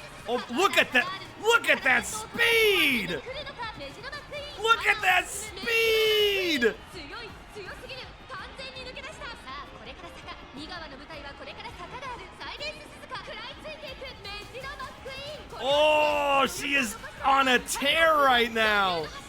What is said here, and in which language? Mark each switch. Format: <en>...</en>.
<en>Oh, look at that! Look at that speed! Look at that speed!</en> <ja>強い強すぎる完全に抜け出したさあこれから坂2川の舞台はこれから坂があるサイレンス鈴鹿食らいついていくメジロマックイーン</ja> <en>Oh, she is on a tear right now.</en>